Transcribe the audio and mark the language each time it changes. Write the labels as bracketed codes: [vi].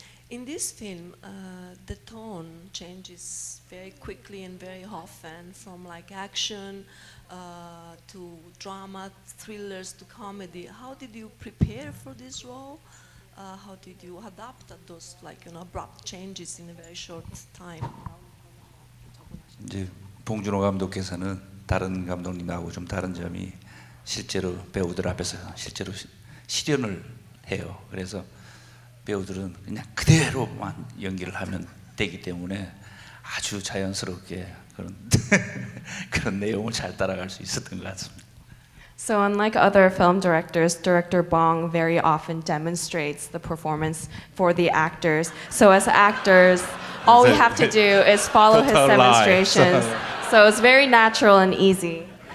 [en] In this film, the tone changes very quickly and very often, from like action to drama, thrillers to comedy. How did you prepare for this role? How did you adapt to those abrupt changes in a very short time? [ko] 이제 봉준호 감독께서는 다른 감독님하고 좀 다른 점이 실제로 배우들 앞에서 실제로 실연을 해요. 그래서 배우들은 그냥 그대로만 연기를 하면 되기 때문에 아주 자연스럽게 그런 그런 내용을 잘 따라갈 수 있었던 것 같습니다. [en] So unlike other film directors, director Bong very often demonstrates the performance for the actors. So as actors, all we have to do is follow his demonstrations. So it's very natural and easy.